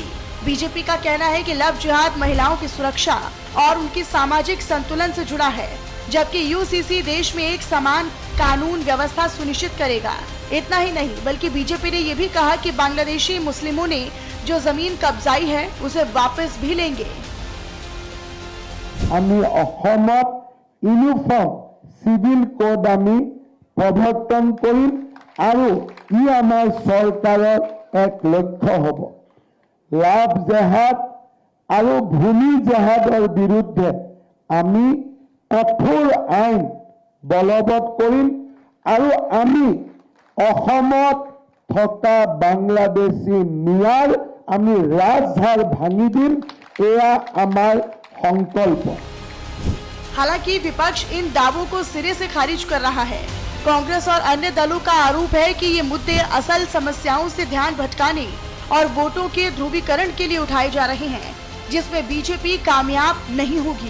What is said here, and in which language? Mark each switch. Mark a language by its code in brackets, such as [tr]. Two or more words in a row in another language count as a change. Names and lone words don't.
[hi] बीजेपी का कहना है कि लव जिहाद महिलाओं की सुरक्षा और उनकी सामाजिक संतुलन से जुड़ा है, जबकि यूसीसी देश में एक समान कानून व्यवस्था सुनिश्चित करेगा। इतना ही नहीं बल्कि बीजेपी ने ये भी कहा कि बांग्लादेशी मुस्लिमों ने जो जमीन कब्जाई है उसे वापस भी लेंगे। [en] Uniform Civil Code [as] প্ৰৱৰ্তন কৰিম আৰু ই আমাৰ চৰকাৰৰ এক লক্ষ্য হ'ব। লাভ জেহাদ আৰু ভূমি জেহাদৰ বিৰুদ্ধে আমি কঠোৰ আইন বলবৎ কৰিম আৰু আমি অসমত থকা বাংলাদেশী মিয়াৰ আমি ৰাজধাৰ ভাঙি দিম, এয়া আমাৰ সংকল্প। [hi] हालांकि विपक्ष इन दावों को सिरे से खारिज कर रहा है। कांग्रेस और अन्य दलों का आरोप है कि ये मुद्दे असल समस्याओं से ध्यान भटकाने और वोटों के ध्रुवीकरण के लिए उठाए जा रहे हैं, जिसमें बीजेपी कामयाब नहीं होगी।